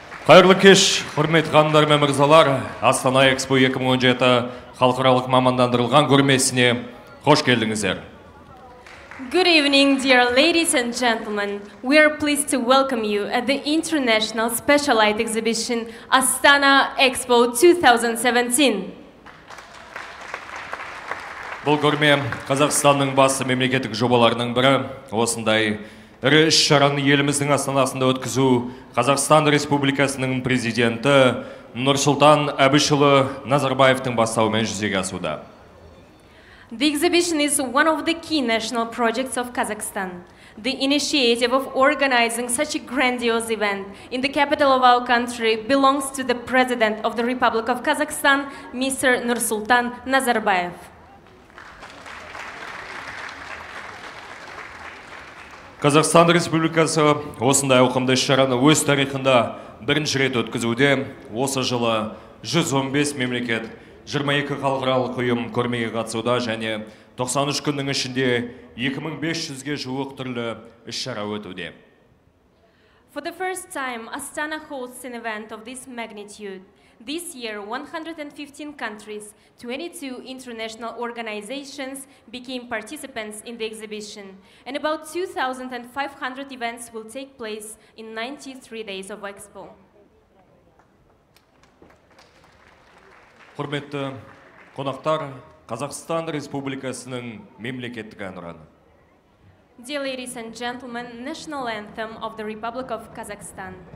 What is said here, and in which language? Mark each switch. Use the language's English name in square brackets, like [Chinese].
[Kazakh] Қайырлы кеш, құрметті ханымдар мен мырзалар, Астана Экспо 2017 халықаралық мамандандырылған көрмесіне қош келдіңіздер. [English] Good evening, dear ladies and gentlemen. We are pleased to welcome you at the International Special Light Exhibition Astana Expo 2017. [Kazakh] Бұл көрме Қазақстанның басты мемлекеттік жобаларының бірі. Осындай ірі іс-шараны еліміздің астанасында өткізу Қазақстан Республикасының президенті Нұрсұлтан Әбішұлы Назарбаевтың бастауымен жүзеге асуда. [English] The exhibition is one of the key national projects of Kazakhstan. The initiative of organizing such a grandiose event in the capital of our country belongs to the President of the Republic of Kazakhstan, Mr. Nursultan Nazarbayev. [Kazakh] Қазақстан Республикасы осындай ауқымды іс-шараны өз тарихында бірінші рет өткізуде. Осы жылы 115 мемлекет, 22 халықаралық ұйым көрмеге қатысуда және 93 күннің ішінде 2500-ге жуық түрлі іс-шара өтуде. [English] For the first time, Astana hosts an event of this magnitude. This year, 115 countries, 22 international organizations became participants in the exhibition, and about 2,500 events will take place in 93 days of Expo. [Kazakh] Құрметті қонақтар, Қазақстан Республикасының мемлекеттік әнұраны. [English] Dear ladies and gentlemen, national anthem of the Republic of Kazakhstan.